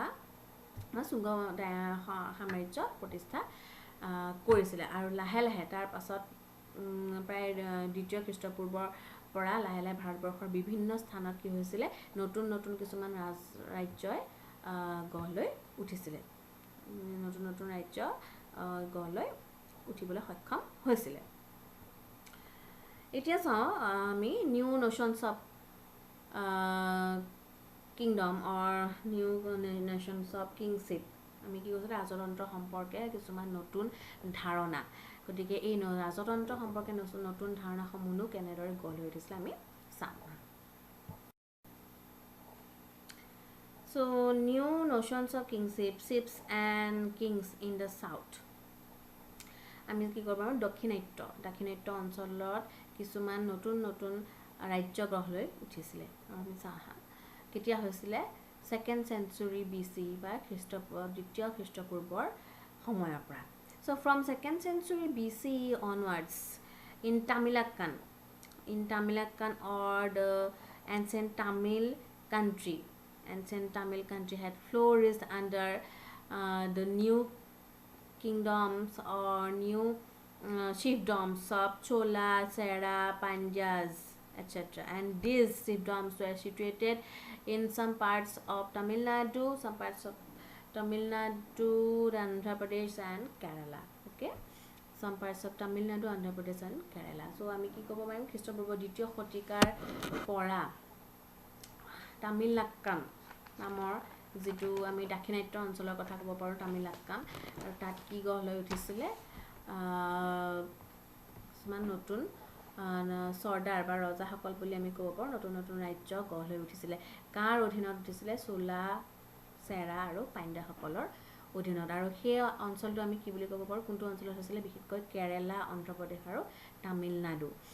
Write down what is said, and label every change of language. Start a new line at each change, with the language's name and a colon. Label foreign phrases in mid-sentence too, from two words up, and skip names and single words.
Assamese: শৃংগ সাম্ৰাজ্য প্ৰতিষ্ঠা কৰিছিলে আৰু লাহে লাহে তাৰ পাছত প্ৰায় দ্বিতীয় খ্ৰীষ্টপূৰ্বৰ পৰা লাহে লাহে ভাৰতবৰ্ষৰ বিভিন্ন স্থানত কি হৈছিলে নতুন নতুন কিছুমান ৰাজ্যই গঢ় লৈ উঠিছিলে নতুন নতুন ৰাজ্য গঢ় লৈ উঠিবলৈ সক্ষম হৈছিলে এতিয়া চাওঁ আমি
English: new notions of kingdom or new nations of kingship
Assamese: আমি কি কৈছো ৰাজতন্ত্ৰ সম্পৰ্কে কিছুমান নতুন ধাৰণা গতিকে এই ৰাজতন্ত্ৰ সম্পৰ্কে নতুন ধাৰণা সমূহ কেনেদৰে গঢ় লৈ উঠিছিল আমি চাম
English: so new notions of kingship ships and kings in the south
Assamese: আমি কি কৰিব পাৰো দক্ষিণাত্য অঞ্চলত কিছুমান নতুন নতুন ৰাজ্য গঢ় লৈ উঠিছিল আমি চাহা কেতিয়া হৈছিলে
English: 2nd century BC
Assamese: বা দ্বিতীয় খ্ৰীষ্টপূৰ্বৰ সময়ৰ পৰা
English: so from 2nd century BC onwards in Tamilakkan or the ancient Tamil country had flourished under the new kingdoms or new chiefdoms of Chola, Sera, Pandyas, etc. And these chiefdoms were situated in some parts of Tamil Nadu, Andhra Pradesh and Kerala. Okay, some parts of Tamil Nadu, Andhra Pradesh and Kerala.
Assamese: So আমি কি ক'ব পাৰিম খ্ৰীষ্টপূৰ্ব দ্বিতীয় শতিকাৰ পৰা তামিলনাক্কাম নামৰ যেটো আমি দাক্ষিণাত্য অঞ্চলৰ কথা ক'ব পাৰো তামিলনাক্কাম আৰু তাত কি গঢ় লৈ উঠিছিলে কিছুমান নতুন সৰ্দাৰ বা ৰজাসকল বুলি আমি ক'ব পাৰো নতুন নতুন ৰাজ্য গঢ় লৈ উঠিছিলে কাৰ অধীনত উঠিছিলে চোলা চেৰা আৰু পাণ্ড্যাসকলৰ অধীনত আৰু সেই অঞ্চলটো আমি কি বুলি ক'ব পাৰো কোনটো অঞ্চলত হৈছিলে বিশেষকৈ কেৰালা অন্ধ্ৰ প্ৰদেশ আৰু তামিলনাডু